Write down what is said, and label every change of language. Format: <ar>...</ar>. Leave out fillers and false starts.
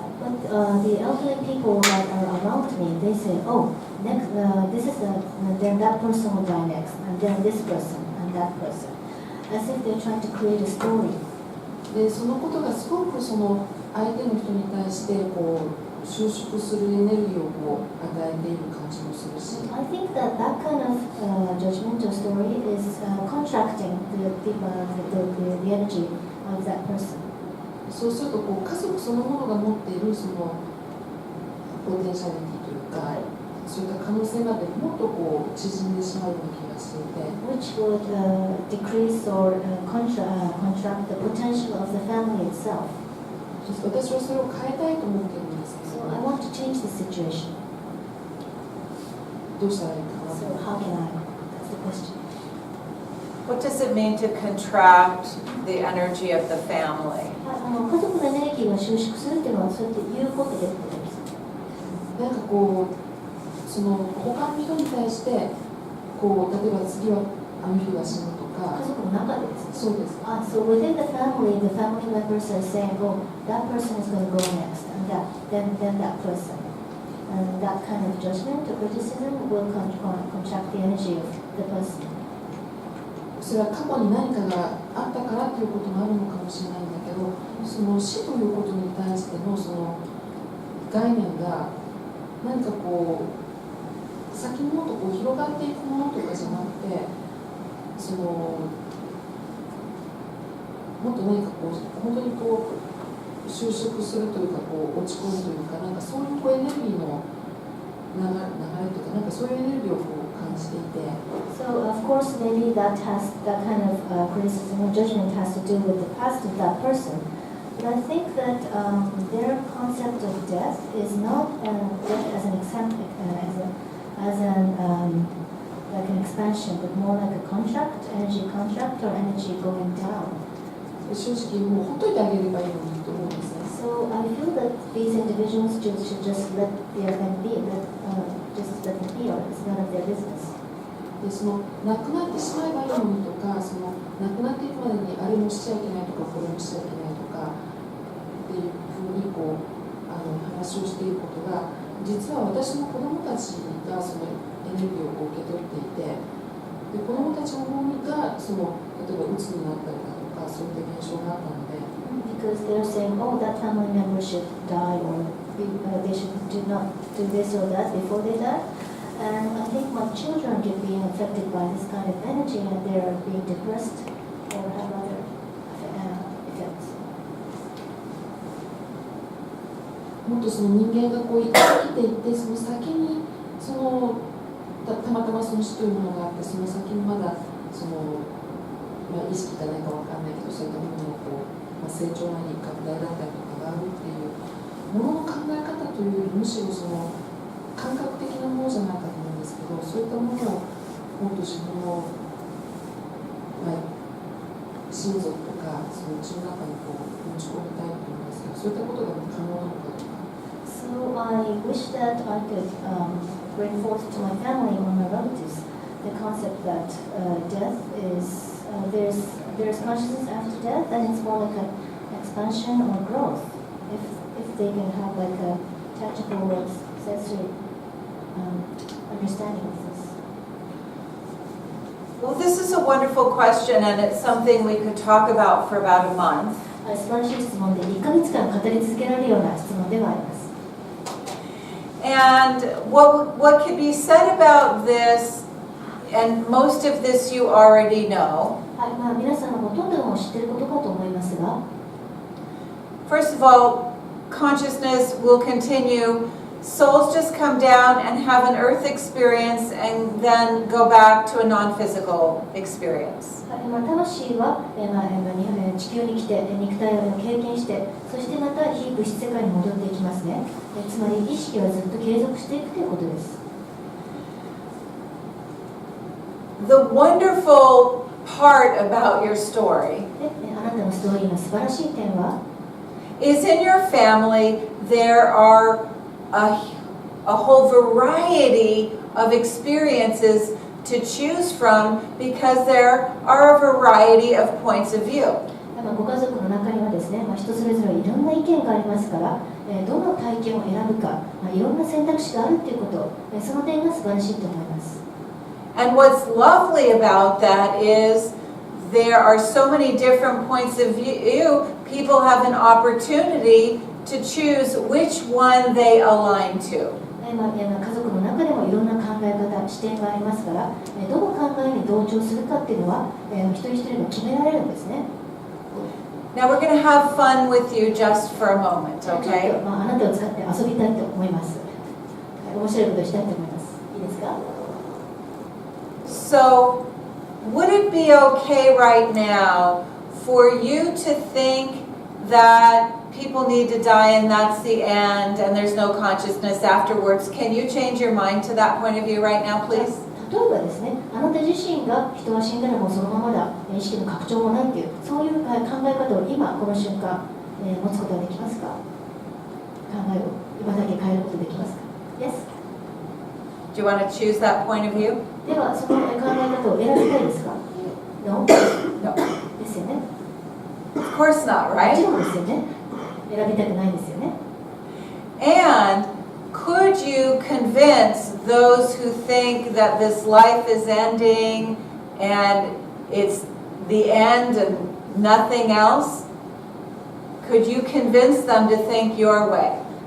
<en>But the elderly people that are around me, they say, oh, next, this is then that person will die next, and then this person, and that person, as if they're trying to create a story.</en> <ja>で、そのことがすごく相手の人に対してこう収縮するエネルギーをこう与えている感じもするし。</ja> <en>I think that kind of judgmental story is contracting the energy of that person.</en> <ja>そうするとこう家族そのものが持っているポテンシャリティというか、そういった可能性までもっとこう縮んでしまうような気がしていて。</ja> <en>Which would decrease or contract the potential of the family itself.</en> <ja>私はそれを変えたいと思っているんですけど。</ja> <en>So I want to change the situation.</en> <ja>どうしたらいいかな。</ja> <en>So how can I? That's the question. What does it mean to contract the energy of the family?</en> <ja>家族のエネルギーが収縮するっていうのはそうやって言うことでってことです。なんかこう他の人に対してこう例えば次はあの人が死ぬとか。家族の中でですね。そうです。</ja> <en>So within the family members are saying, oh, that person is going to go next, and then that person, and that kind of judgment or criticism will contract the energy of the person.</en> <ja>それは過去に何かがあったからということもあるのかもしれないんだけど、その死ということに対しての概念が何かこう先にもっとこう広がっていくものとかじゃなくて、もっと何かこう本当にこう収縮するというかこう落ち込むというか、なんかそういうこうエネルギーの流れというか、なんかそういうエネルギーをこう感じていて。</ja> <en>So of course maybe that kind of criticism or judgment has to do with the past of that person. But I think that their concept of death is not death as an example, like an expansion, but more like a contract, energy contract or energy going down.</en> <ja>正直もうほっといてあげればいいのにと思うんですね。</ja> <en>So I feel that these individuals should just let them be, just let them be, or it's none of their business.</en> <ja>で亡くなってしまえばいいのにとか、亡くなっていくまでにあれもしちゃいけないとかこれもしちゃいけないとかっていうふうにこう話をしていることが、実は私の子どもたちがそのエネルギーを受け取っていて、で子どもたちの方が例えばうつになったりだとかそういった現象があったので。</ja> <en>Because they're saying, oh, that family member should die, or they should not do this or that before they die. And I think my children are being affected by this kind of energy, and they're being depressed or have other effects.</en> <ja>もっと人間がこう生きていって、その先にたまたまその死というものがあって、その先にまだ意識か何かわかんないけど、そういったもののこう、成長なり拡大だったりとかがあるっていうものの考え方というより、むしろ感覚的なものじゃないかと思うんですけど、そういったものをもっと自分の、親族とかうちの中にこう持ち込みたいと思うんですけど、そういったことが可能なのかとか。</ja> <en>So I wish that I could bring forth to my family or my relatives the concept that death is there's consciousness after death, and it's more like an expansion or growth. If they can have like a tactical or sensory understanding of this. Well, this is a wonderful question, and it's something we could talk about for about a month.</en> <ja>素晴らしい質問で1ヶ月間語り続けられるような質問ではあります。</ja> <en>And what could be said about this, and most of this you already know.</en> <ja>皆さんのほとんども知っていることかと思いますが、</ja> <en>First of all, consciousness will continue. Souls just come down and have an earth experience and then go back to a non-physical experience.</en> <ja>魂は地球に来て肉体を経験して、そしてまた非物質世界に戻っていきますね。つまり意識はずっと継続していくということです。</ja> <en>The wonderful part about your story</en> <ja>あなたのストーリーの素晴らしい点は、</ja> <en>is in your family there are a whole variety of experiences to choose from because there are a variety of points of view.</en> <ja>ご家族の中にはですね、人それぞれいろんな意見がありますから、どの体験を選ぶか、いろんな選択肢があるということ、その点が素晴らしいと思います。</ja> <en>And what's lovely about that is there are so many different points of view. People have an opportunity to choose which one they align to.</en> <ja>家族の中でもいろんな考え方、視点がありますから、どの考えに同調するかっていうのは、一人一人が決められるんですね。</ja> <en>Now we're going to have fun with you just for a moment, okay?</en> <ja>あなたを使って遊びたいと思います。面白いことをしたいと思います。いいですか？</ja> <en>So, would it be okay right now for you to think that people need to die and that's the end and there's no consciousness afterwards? Can you change your mind to that point of view right now, please?</en> <ja>例えばですね、あなた自身が人は死んだらもうそのままだ、意識の拡張もないっていう、そういう考え方を今この瞬間、持つことはできますか？考えを今だけ変えることできますか？</ja> <en>Yes? Do you want to choose that point of view?</en> <ja>ではその考え方を選びたいですか？</ja> <en>No? No.</en> <ja>ですよね。</ja> <en>Of course not,</en> <ja>もち</ja> <en>right?</en> <ja>ろんですよね。選びたくないですよね。</ja> <en>And could you convince those who think that this life is ending and it's the end and nothing else? Could you convince them to think your way?</en>